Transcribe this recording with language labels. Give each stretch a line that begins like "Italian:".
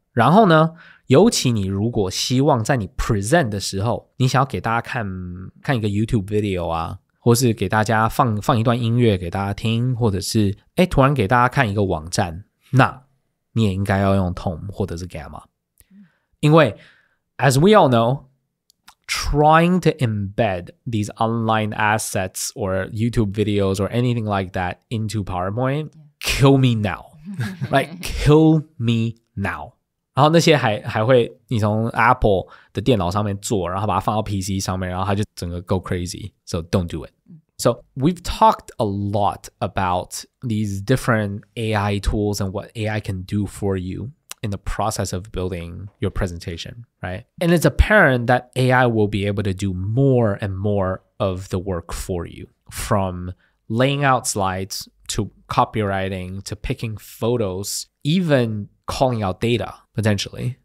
Chinese: 然后呢，尤其你如果希望在你 present 的时候，你想要给大家看一个 YouTube video 啊，或是给大家放一段音乐给大家听，或者是突然给大家看一个网站，那你也应该要用 Tome 或者是 Gamma。
English: 因为 as we all know, trying to embed these online assets or YouTube videos or anything like that into PowerPoint, kill me now. Like, kill me now.
Chinese: 然后那些还会你从 Apple 的电脑上面做，然后把它放到 PC 上面，然后它就整个 go crazy.
English: So don't do it. So we've talked a lot about these different AI tools and what AI can do for you in the process of building your presentation, right? And it's apparent that AI will be able to do more and more of the work for you, from laying out slides to copywriting to picking photos, even calling out data potentially.